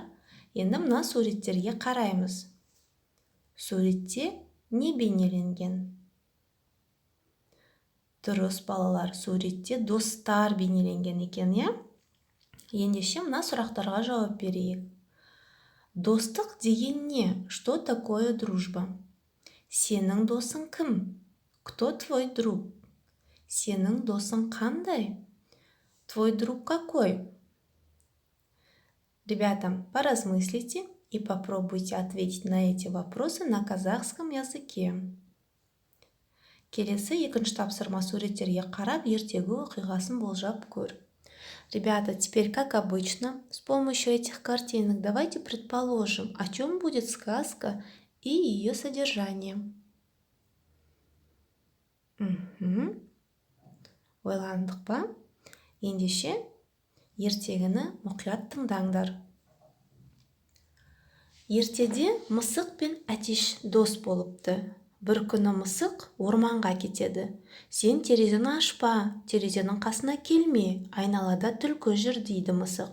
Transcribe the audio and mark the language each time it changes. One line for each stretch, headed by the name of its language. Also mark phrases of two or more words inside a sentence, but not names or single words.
Kazakh: Енді мына суреттерге қараймыз. Суретте не бейнеленген? Дұрыс балалар, суретте достар бейнеленген екен, иә? Ендеше мына сұрақтарға жауап берейік. Достық деген не?
Russian: Что такое дружба?
Kazakh: Сенің досың кім?
Russian: Кто твой друг?
Kazakh: Сенің досың қандай?
Russian: Твой друг какой? Ребята, поразмыслите и попробуйте ответить на эти вопросы на казахском языке.
Kazakh: Келесі екінші тапсырма суреттерге қарап, ертегі оқиғасын болжап көр.
Russian: Ребята, теперь, как обычно, с помощью этих картинок давайте предположим, о чем будет сказка и ее содержание.
Kazakh: Ойландық па? Ендеше, ертегіні мұқият тыңдаңдар. Ертеде мысық пен әтеш дос болыпты. Бір күні мысық орманға кетеді. Сен терезені ашпа, терезенің қасына келме, айналада түлкі жүр дейді мысық.